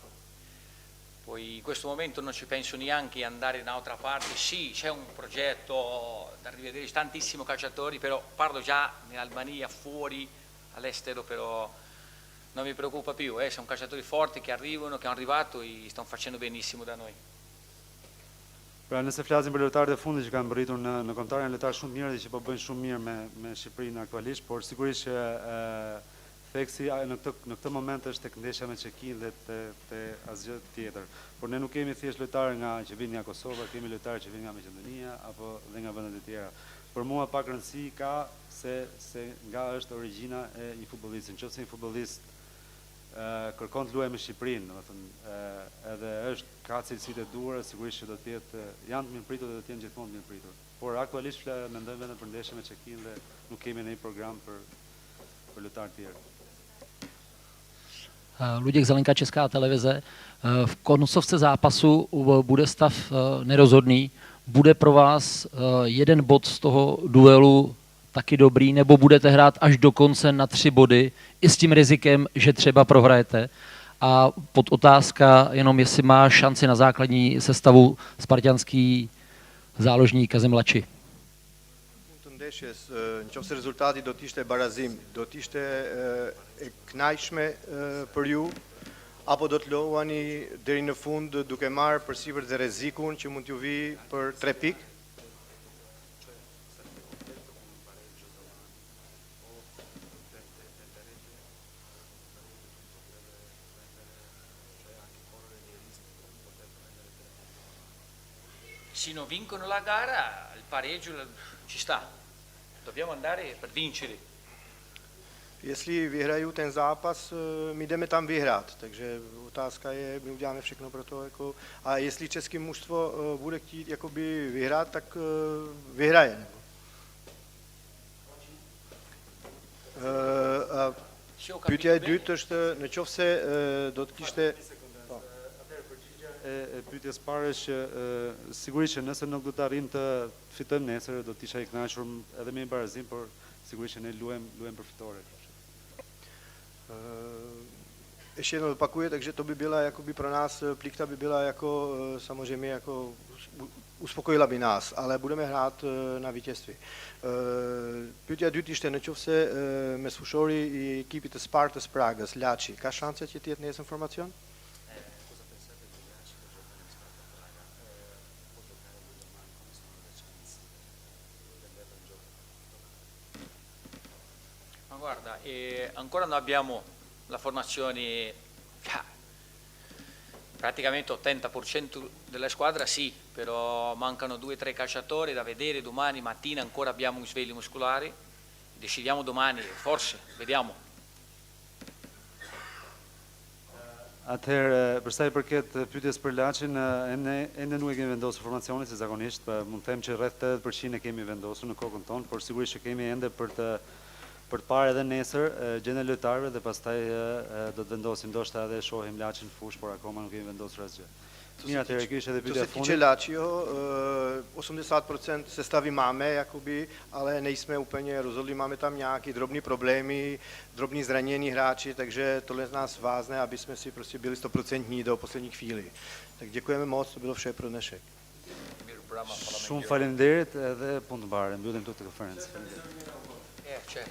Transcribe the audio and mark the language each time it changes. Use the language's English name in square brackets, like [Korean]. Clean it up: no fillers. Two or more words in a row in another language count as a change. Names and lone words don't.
[Italian] Poi in questo momento non ci penso neanche andare in un'altra parte. Sì, c'è un progetto da rivedere tantissimi calciatori, però parlo già in Albania, fuori, all'estero, però non mi preoccupa più, sono calciatori forti che arrivano, che hanno arrivato e stanno facendo benissimo da noi. [Albanian] Pra nëse flasim për lojtarët e fundit që kanë mbërritur në kombëtar, janë lojtarë shumë mirë dhe që po bëjnë shumë mirë me Shqipërinë aktualisht, por sigurisht që theksi në këtë moment është tek ndeshja me Çekin dhe te asgjë tjetër. Por ne nuk kemi thjesht lojtarë që vinë nga Kosova, kemi lojtarë që vinë nga Maqedonia apo dhe nga vendet e tjera. Për mua pak rëndësi ka se nga është origjina e një futbollisti. Nëse një futbollist kërkon të luajë me Shqipërinë, domethënë edhe ka cilësitë e duhura, sigurisht që do të jetë janë të mirëpritur dhe do të jenë gjithmonë të mirëpritur. Por aktualisht mendojmë vetëm për ndeshjen me Çekin dhe nuk kemi ndonjë program për lojtarë të tjerë. [Czech] Luděk Zelenka, Česká televize. V koncovce zápasu bude stav nerozhodný. Bude pro vás jeden bod z toho duelu taky dobrý, nebo budete hrát až do konce na 3 body i s tím rizikem, že třeba prohrajete? A podotázka jenom, jestli má šanci na základní sestavu spartianský záložník Kazim Laçi. [Albanian] Nëse rezultati do të ishte barazim, do të ishte e kënaqshme për ju, apo do të luani deri në fund duke marrë përsipër dhe rrezikun që mund t'ju vi për 3 pikë? [Italian] Se non vincono la gara, il pareggio ci sta. Dobbiamo andare per vincere. [Czech] Jestli vyhrají ten zápas, my jdeme tam vyhrát, takže otázka je, my uděláme všechno pro to, jako, a jestli české mužstvo bude chtít jakoby vyhrát, tak vyhraje. [Albanian] Pyetja e dytë është në qoftë se do të kishte e pyetjes parë është që sigurisht që nëse nuk do të arrijmë të fitojmë nesër, do të isha i kënaqur edhe me një barazim, por sigurisht që ne luajmë për fitore. [Czech] Ještě jednou opakuju, takže to by byla jakoby pro nás, plikta by byla jako samozřejmě jako uspokojila by nás, ale budeme hrát na vítězství. [Albanian] Pyetja e dytë ishte në qoftë se mes fushori i ekipit të Spartës Pragës, Laçi, ka shanse që të jetë nesër formacion? [Italian] Guarda, ancora non abbiamo la formazione, praticamente 80% della squadra sì, però mancano 2 o 3 calciatori da vedere. Domani mattina ancora abbiamo un sveglio muscolare, decidiamo domani, forse, vediamo. [Albanian] Atëherë, për sa i përket pyetjes për Laçin, ende nuk e kemi vendosur formacionin, si zakonisht, mund të them që rreth 80% e kemi vendosur në kokën tonë, por sigurisht që kemi ende për të parë edhe nesër gjendjen e lojtarëve dhe pastaj do të vendosim, ndoshta edhe shohim Laçin fush, por akoma nuk kemi vendosur asgjë. Mirë, atëherë kjo ishte edhe pyetja e fundit. [Czech] Co se tiče Laçio, 80% sestavi máme, jakoby, ale nejsme úplně rozhodli, máme tam nějaký drobný problémy, drobný zranění hráči, takže tohle z nás vázne, aby jsme si prostě byli 100% do poslední chvíli. Tak děkujeme moc, to bylo vše pro dnešek. [Albanian] Shumë faleminderit edhe punë të mbarë, mbyllim këtë konferencë. [Italian] Certo.